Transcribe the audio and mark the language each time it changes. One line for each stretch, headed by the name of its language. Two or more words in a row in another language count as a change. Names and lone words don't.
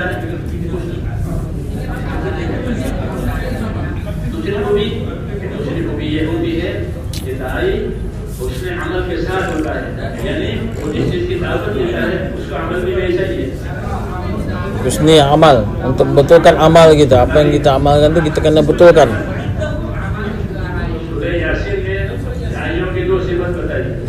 Malay: Husni amal, untuk betulkan amal kita, apa yang kita amalkan itu kita kena betulkan.
Urdu: सूरह यासीन में दाइयों की दो सिफत बताई